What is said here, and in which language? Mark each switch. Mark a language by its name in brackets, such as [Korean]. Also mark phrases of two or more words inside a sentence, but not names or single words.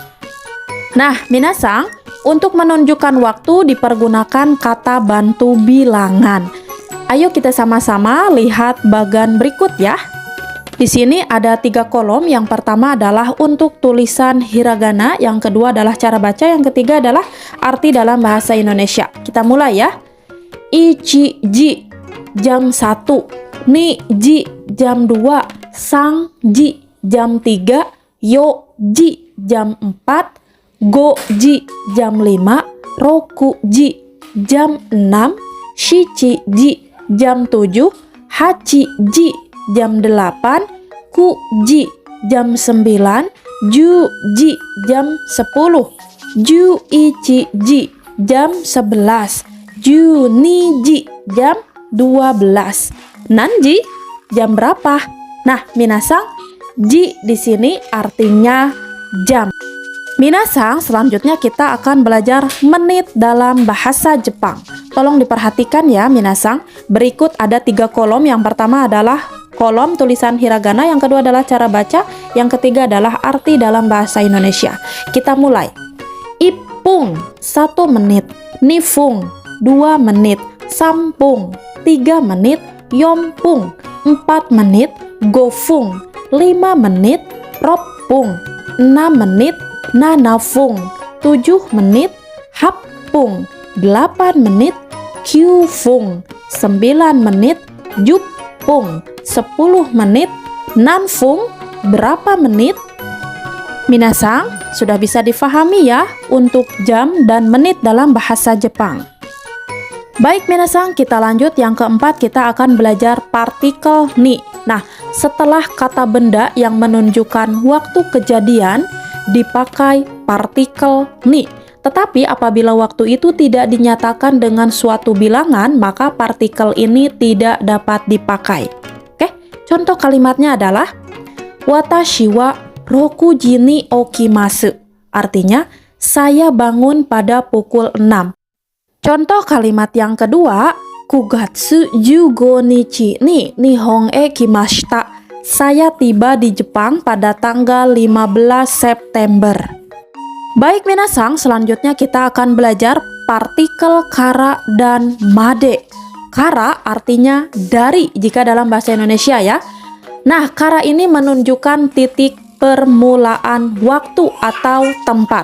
[Indonesian] Nah, minasang, untuk menunjukkan waktu dipergunakan kata bantu bilangan. Ayo kita sama-sama lihat bagan berikut ya. Di sini ada 3 kolom. Yang pertama adalah untuk tulisan hiragana, yang kedua adalah cara baca, yang ketiga adalah arti dalam bahasa Indonesia. Kita mulai ya. Ichiji jam 1, niji jam 2, sangji jam 3, yoji jam 4, goji jam 5, rokuji jam 6, shichiji jam 7, hachiji jam 8, kuji jam 9, juji jam 10, juichiji jam 11, juniji jam 12. Nanji jam berapa? Nah, minasang, ji di sini artinya jam. Minasang, selanjutnya kita akan belajar menit dalam bahasa Jepang. Tolong diperhatikan ya minasang. Berikut ada 3 kolom. Yang pertama adalah kolom tulisan hiragana, yang kedua adalah cara baca, yang ketiga adalah arti dalam bahasa Indonesia. Kita mulai. Ipung 1 menit, nifung 2 menit, sampung 3 menit, yompung 4 menit, gofung 5 menit, ropung 6 menit, nanafung 7 menit, hapung 8 menit, kyufung 9 menit, jupung 10 menit, nanfung berapa menit? Minasang, sudah bisa difahami ya untuk jam dan menit dalam bahasa Jepang. Baik minasang, kita lanjut yang keempat, kita akan belajar partikel ni. Nah, setelah kata benda yang menunjukkan waktu kejadian dipakai partikel ni. Tetapi apabila waktu itu tidak dinyatakan dengan suatu bilangan, maka partikel ini tidak dapat dipakai. Oke, contoh kalimatnya adalah [Japanese] 私は六時に起きます. [Indonesian] Artinya, saya bangun pada pukul 6. Contoh kalimat yang kedua, [Japanese] 9月15日に日本へ来ました. [Indonesian] Saya tiba di Jepang pada tanggal 15 September. Baik minasang, selanjutnya kita akan belajar partikel kara dan made. Kara artinya dari jika dalam bahasa Indonesia ya. Nah, kara ini menunjukkan titik permulaan waktu atau tempat.